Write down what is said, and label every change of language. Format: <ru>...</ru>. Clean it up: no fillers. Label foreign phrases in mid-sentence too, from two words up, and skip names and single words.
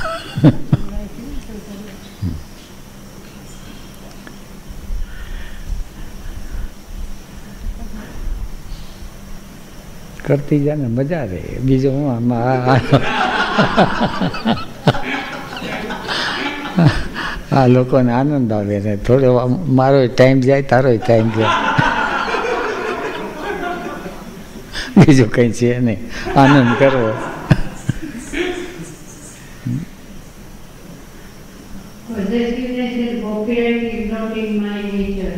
<gu>કરતી જાય ને મજા રહે, બીજું હું આમાં આ લોકોને આનંદ આવે ને થોડો મારો ટાઈમ જાય, તારો ટાઈમ જાય, બીજું કઈ છે નહીં, આનંદ કરવો.</gu> <en>Possessiveness and copyright is not in my nature.</en>